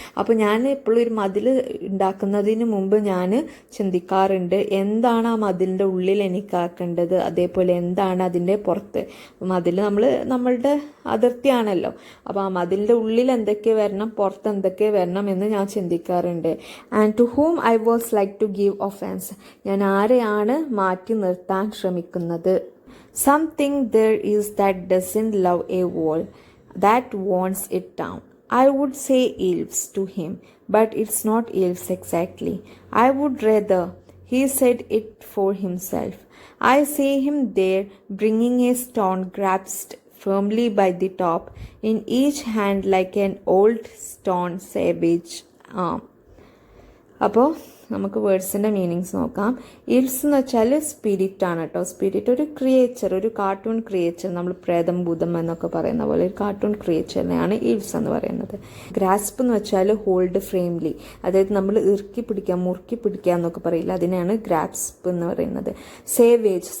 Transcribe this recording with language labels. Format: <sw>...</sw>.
<ml>അപ്പോൾ ഞാൻ എപ്പോഴും ഒരു മതിൽ ഉണ്ടാക്കുന്നതിന് മുമ്പ് ഞാൻ ചിന്തിക്കാറുണ്ട്, എന്താണ് ആ മതിലിൻ്റെ ഉള്ളിൽ എനിക്കാക്കേണ്ടത്, അതേപോലെ എന്താണ് അതിൻ്റെ പുറത്ത്. മതിൽ നമ്മളുടെ അതിർത്തിയാണല്ലോ. അപ്പോൾ ആ മതിലിൻ്റെ ഉള്ളിൽ എന്തൊക്കെ വരണം, പുറത്ത് എന്തൊക്കെ വരണം എന്ന് ഞാൻ ചിന്തിക്കാറുണ്ട്.</ml> <en>And to whom I was like to give offence.</en> <ml>ഞാൻ ആരെയാണ് മാറ്റി നിർത്താൻ ശ്രമിക്കുന്നത്.</ml> <en>Something there is that doesn't love a wall, that wants it down. I would say elves to him, but it's not elves exactly. I would rather he said it for himself. I see him there, bringing a stone grasped firmly by the top, in each hand like an old stone savage arm.</en> <ml>അപ്പോൾ നമുക്ക് വേർഡ്സിൻ്റെ meanings നോക്കാം. Else എന്ന് വെച്ചാൽ spirit ആണ് കേട്ടോ. Spirit ഒരു creature, ഒരു cartoon creature. നമ്മൾ പ്രേതം ഭൂതം എന്നൊക്കെ പറയുന്ന പോലെ ഒരു കാർട്ടൂൺ ക്രിയേച്ചറിനെയാണ് ഇൽസ് എന്ന് പറയുന്നത്. ഗ്രാസ്പ് എന്ന് വെച്ചാൽ ഹോൾഡ് ഫ്രെയിംലി, അതായത് നമ്മൾ ഇറുക്കി പിടിക്കുക, മുറുക്കി പിടിക്കുക എന്നൊക്കെ പറയില്ല, അതിനെയാണ് ഗ്രാസ്പ് എന്ന് പറയുന്നത്. സേവേജ്.</ml>